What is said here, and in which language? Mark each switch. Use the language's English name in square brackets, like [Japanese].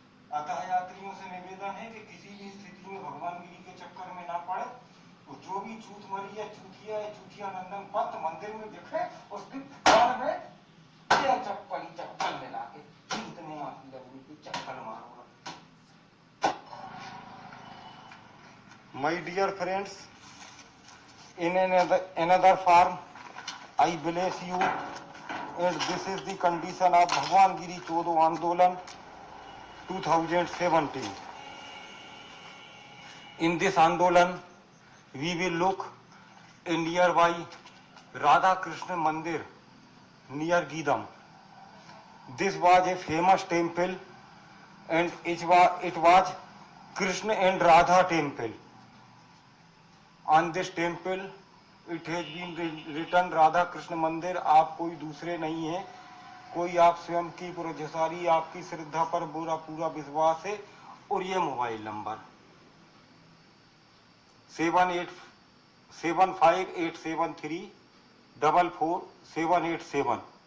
[Hindi] अतः यात्रियों से निवेदन है कि किसी भी स्थिति में भगवानगिरी के चक्कर में ना पड़े। तो जो भी चूतमरी या चूतिया नंदन पंत मंदिर में दिखे उसके कान में चप्पल मिला के चूतने माँ की लवड़ी की चप्पल मारो। [English] My dear friends, in another form, I bless you, and this is the condition of Bhagwan Giri Chodo Andolan 2017. In this Andolan, we will look in nearby Radha Krishna Mandir near Gidam. This was a famous temple, and it was Krishna and Radha temple. On this temple, it has been written Radha Krishna Mandir. [Hindi] आप कोई दूसरे नहीं है, कोई आप स्वयं की पुरजसारी, आपकी श्रद्धा पर पूरा विश्वास है। और ये मोबाइल नंबर 787587344787।